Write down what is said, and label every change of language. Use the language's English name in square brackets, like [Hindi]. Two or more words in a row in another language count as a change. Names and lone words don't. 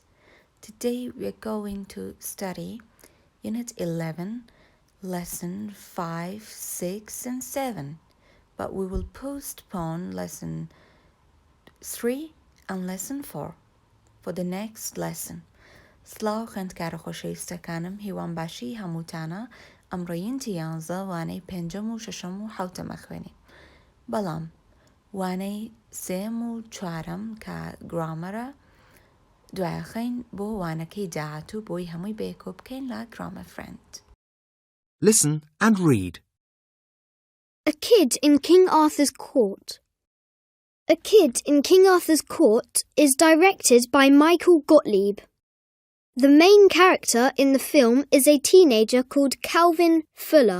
[English] Today we are going to study Unit 11, Lesson 5, 6, and 7. But we will postpone Lesson 3 and Lesson 4 for the next lesson. [Central Kurdish] سلااو خوێندکارە خۆشەویستەکانم هیوان باشی هەمووتانە ئەمڕۆیینتی 11 وانەی پێنجەم و شەشەم و حەوتەمە خوێنین. بەڵام وانەی سێم و چوارەم کە گرامەرە دوایەخەین بۆ وانەکەی داهاتوو بۆی هەمووی بەیەکۆ بکەین لە Grammar Friend. [English] Listen and read. A Kid in King Arthur's Court. A Kid in King Arthur's Court is directed by Michael Gottlieb. The main character in the film is a teenager called Calvin Fuller.